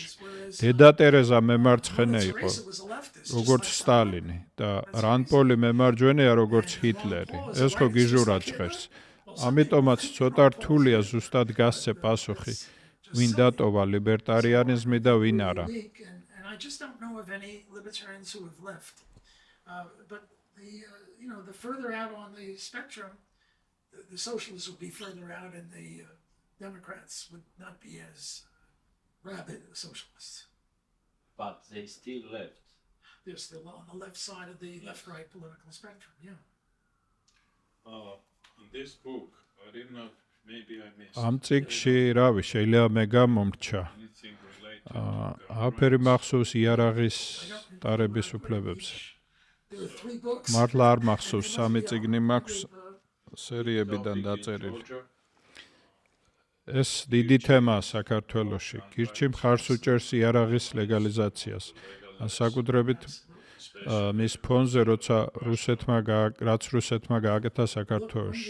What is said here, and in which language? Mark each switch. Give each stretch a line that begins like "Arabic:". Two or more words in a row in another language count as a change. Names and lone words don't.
Georgian: დედა ტერეზა მემარცხენე იყო, როგორც სტალინი და რანპოლი მემარჯვენეა, როგორც ჰიტლერი. ეს ხო გიჟურად ჟღერს. ამიტომაც ცოტა რთულია ზუსტად გასცე პასუხი, ვინ დატოვა ლიბერტარიანიზმი და ვინ არა.
English: I just don't know of any libertarians who have left. But the further out on the spectrum, the socialists would be further out, and the Democrats would not be as rabid socialists. But they still left. They're still on the left side of the left-right political spectrum. Yeah. In this book, I didn't know. Maybe I missed.
Georgian: ამ წიგნში, რავი, შეიძლება მე გამომრჩა.
English: Anything related to
Georgian: აფერი მახსოვს იარაღის ტარების უფლებებზე.
English: There are 3 books.
Georgian: მართლა არ მახსოვს, 3 წიგნი მაქვს სერიებიდან დაწერილი. ეს დიდი თემაა საქართველოში. გირჩი მხარს უჭერს იარაღის ლეგალიზაციას. საკუთრებით მის ფონზე, როცა რაც რუსეთმა გააკეთა საქართველოში.